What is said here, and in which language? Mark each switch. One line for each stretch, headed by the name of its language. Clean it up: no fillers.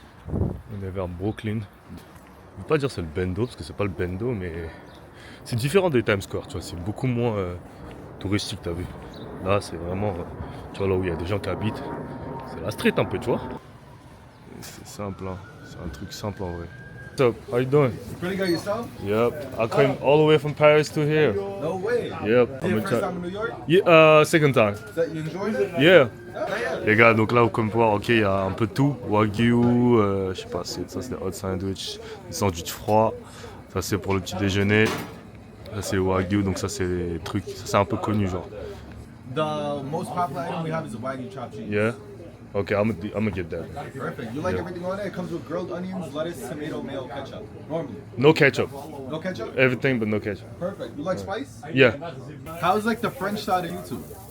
French: On est vers Brooklyn. Je ne veux pas dire c'est le Bendo parce que c'est pas le Bendo, mais c'est différent des Times Square, tu vois, c'est beaucoup moins touristique, t'as vu. Là, c'est vraiment, tu vois, là où il y a des gens qui habitent, c'est la street un peu, tu vois. C'est simple, hein. C'est un truc simple en vrai.
English: What's up? How you doing? Pretty good yourself? Yep, I came all the way from Paris to here. No way. Yep. Your first time in New York? Yeah, second time. You enjoyed it? Yeah.
French: Les gars, donc là, comme vous pouvez voir, ok, il y a un peu de tout. Wagyu, je sais pas, ça c'est des hot sandwich, des sandwichs froids. Ça c'est pour le petit déjeuner. Ça c'est Wagyu, donc ça c'est des trucs, ça c'est un peu connu genre.
English: The most popular item we have is the Wagyu chopped cheese. Yeah? Ok, I'm gonna get that. Perfect. You like everything on there? It comes with grilled onions, lettuce, tomato, mayo, ketchup. Normally. No ketchup. No ketchup? Everything but no ketchup. Perfect. You like spice? Yeah. How's like the French side of YouTube?